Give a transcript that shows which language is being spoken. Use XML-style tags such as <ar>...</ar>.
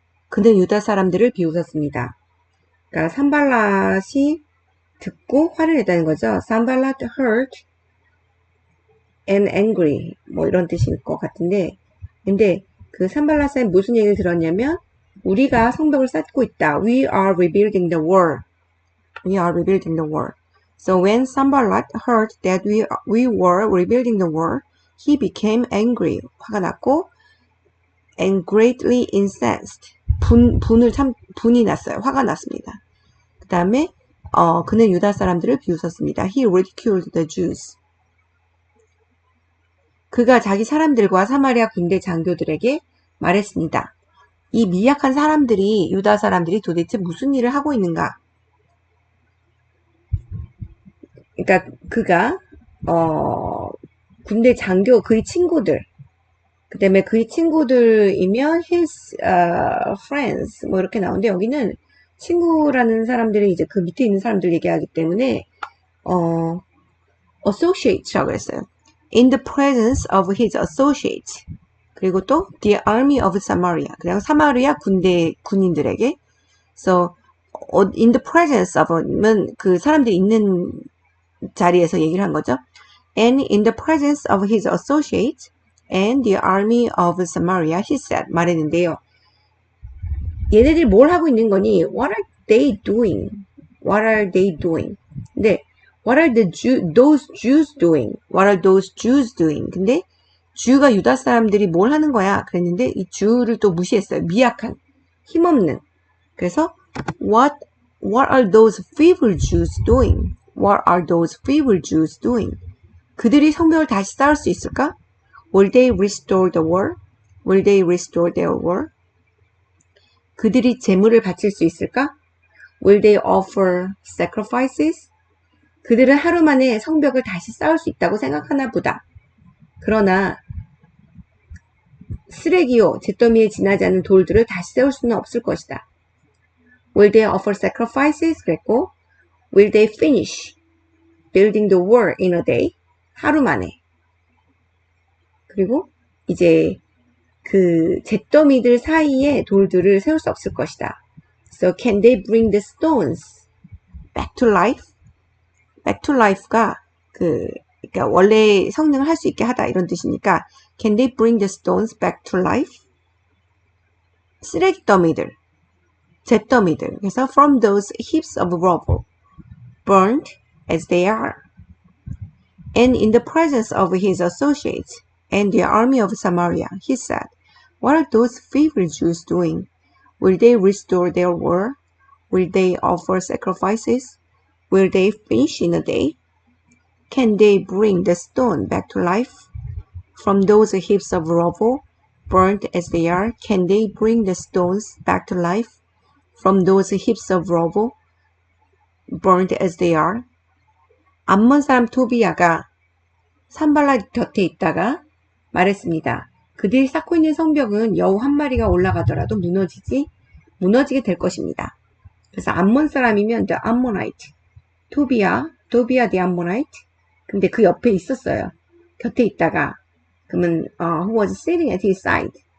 <ko>그는 유다 사람들을 비웃었습니다. 그러니까 산발랏이 듣고 화를 냈다는 거죠. 산발랏</ko> <en>heard and angry</en> <ko>뭐 이런 뜻일 것 같은데, 근데 그 산발랏은 무슨 얘기를 들었냐면 우리가 성벽을 쌓고 있다.</ko> <en>We are rebuilding the wall. We are rebuilding the wall. So when Sanballat heard that we were rebuilding the wall, he became angry.</en> <ko>화가 났고,</ko> <en>and greatly incensed.</en> <ko>분이 났어요. 화가 났습니다. 그 다음에, 그는 유다 사람들을 비웃었습니다.</ko> <en>He ridiculed the Jews.</en> <ko>그가 자기 사람들과 사마리아 군대 장교들에게 말했습니다. 이 미약한 사람들이, 유다 사람들이 도대체 무슨 일을 하고 있는가? 그러니까 그가 군대 장교 그의 친구들, 그다음에 그의 친구들이면</ko> <en>his friends</en> <ko>뭐 이렇게 나오는데 여기는 친구라는 사람들이 이제 그 밑에 있는 사람들 얘기하기 때문에 associates라고 했어요.</ko> <en>In the presence of his associates.</en> <ko>그리고 또</ko> <en>the army of Samaria.</en> <ko>그냥 사마리아 군인들에게.</ko> <en>So in the presence of</en> <ko>는 그 사람들이 있는 자리에서 얘기를 한 거죠.</ko> <en>And in the presence of his associates and the army of Samaria, he said,</en> <ko>말했는데요. 얘네들이 뭘 하고 있는 거니?</ko> <en>What are they doing? What are they doing? 근데 what are those Jews doing? What are those Jews doing?</en> <ko>근데 주가 유다 사람들이 뭘 하는 거야? 그랬는데 이 주를 또 무시했어요. 미약한, 힘없는.</ko> <en>그래서 what are those feeble Jews doing? What are those feeble Jews doing?</en> <ko>그들이 성벽을 다시 쌓을 수 있을까?</ko> <en>Will they restore the wall? Will they restore their wall?</en> <ko>그들이 제물을 바칠 수 있을까?</ko> <en>Will they offer sacrifices?</en> <ko>그들은 하루 만에 성벽을 다시 쌓을 수 있다고 생각하나 보다. 그러나 쓰레기요, 잿더미에 지나지 않은 돌들을 다시 세울 수는 없을 것이다.</ko> <en>Will they offer sacrifices? 그랬고, will they finish building the wall in a day?</en> <ko>하루 만에. 그리고 이제 그 잿더미들 사이에 돌들을 세울 수 없을 것이다.</ko> <en>So can they bring the stones back to life? back to life가</en> <ko>그러니까 원래 성능을 할 수 있게 하다 이런 뜻이니까</ko> <en>can they bring the stones back to life?</en> <ko>쓰레기 더미들, 잿더미들.</ko> <en>그래서 from those heaps of rubble, burned as they are. And in the presence of his associates and the army of Samaria, he said, what are those feeble Jews doing? Will they restore their wall? Will they offer sacrifices? Will they finish in a day? Can they bring the stone back to life? From those heaps of rubble, burnt as they are, can they bring the stones back to life? From those heaps of rubble, burnt as they are?</en> <ko>암몬 사람 토비야가 산발랏 곁에 있다가 말했습니다. 그들이 쌓고 있는 성벽은 여우 한 마리가 올라가더라도 무너지게 될 것입니다. 그래서 암몬 사람이면 the Ammonite, 토비야 the Ammonite. 근데 그 옆에 있었어요. 곁에 있다가 그러면</ko> <en>who was sitting at his side.</en>